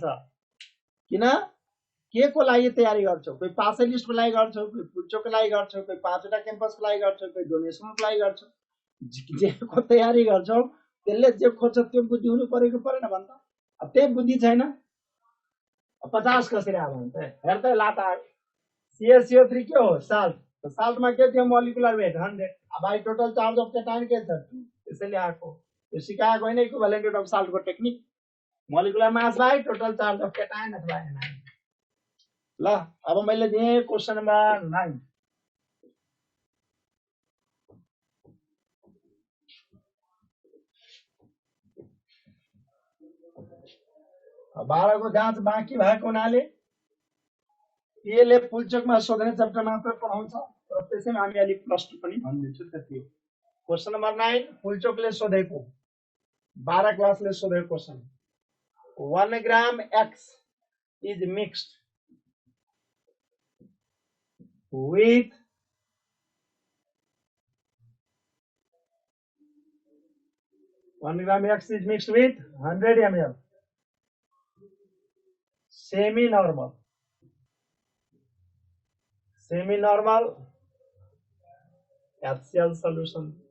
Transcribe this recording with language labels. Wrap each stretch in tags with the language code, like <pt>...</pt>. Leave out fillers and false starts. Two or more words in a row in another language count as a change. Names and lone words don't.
<ne>किन? के को लागि तयारी गर्छौ? कोही पासै लिस्टको लागि गर्छौ, कोही पुल्चोको लागि गर्छौ, कोही 5 वटा क्याम्पसको लागि गर्छौ, कोही डोनेसनको लागि गर्छौ. जेको तयारी गर्छौ त्यसले जे खोज्छ त्यो बुद्धि हुनु परेको परेन भन्छ. अब त्यही बुद्धि छैन. 50 कसरी आयो भन्छ? हेर त लाटा. CaCO3 के हो? साल्ट. तो साल्ट में के थियो?</ne> <en>molecular weight 100.</en> <ne>अब आई</ne> <en>total charge of cation</en> <ne>के छ? त्यसैले आको. यो सिकाएको हैन</ne> <en>equivalent weight of salt को technique. molecular mass by total charge of cation अथवा एनाइन.</en> <ne>ल अब मैले दिए</ne> <en>question number</en> <ne>9. अब 12 को जाँच बाँकी भएको हुनाले यसले पुल्चोकमा सोध्ने च्याप्टर मात्र पढाउँछ र त्यसैमा हामी अलि +2 पनि भन्दिन्छु. त्यति हो.</ne> <en>question number</en> <ne>9 पुल्चोकले सोधेको 12 क्लासले सोधेको क्वेशन.</ne> <en>1 gram X is mixed with 1 gram X is mixed with 100 ml semi-normal HCl solution.</en>